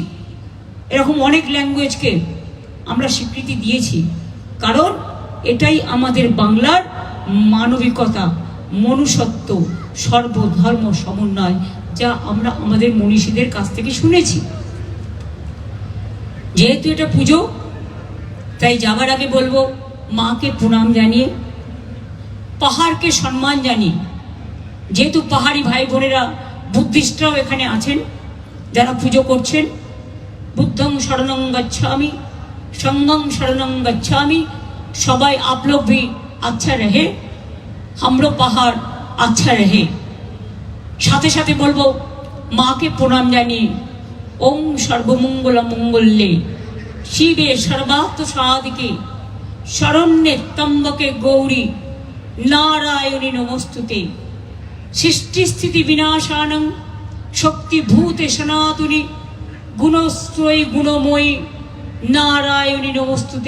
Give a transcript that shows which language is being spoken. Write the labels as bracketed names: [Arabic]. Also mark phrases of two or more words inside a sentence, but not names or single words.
[Bangla] এরকম অনেক ল্যাঙ্গুয়েজকে আমরা স্বীকৃতি দিয়েছি, কারণ এটাই আমাদের বাংলার মানবিকতা, মনুষ্যত্ব, সর্বধর্ম সমন্বয়, যা আমরা আমাদের মনীষীদের কাছ থেকে শুনেছি। যেহেতু এটা পুজো, তাই যাবার আগে বলবো, মাকে প্রণাম জানিয়ে, পাহাড়কে সম্মান জানিয়ে, যেহেতু পাহাড়ি ভাই বোনেরা, বুদ্ধিস্টরাও এখানে আছেন যারা পুজো করছেন, [Pali] बुद्धं शरणं गच्छामि, संघं शरणं गच्छामि। [Hindi] सबाई आप लोग भी अच्छा रहे, हमरो पहाड़ अच्छा रहे। [Bangla] সাথে সাথে বলবো মা কে প্রণাম জানিয়ে, [Sanskrit] ओम सर्वमंगल मंगल्ये शिवे सर्वार्थ साधिके शरण्ये त्र्यंबके गौरी नारायणी नमोस्तुते। सृष्टि स्थिति विनाशानं शक्तिभूते सनातनी गुणस्त्रयी गुणमयी नारायणी नमोस्तुते।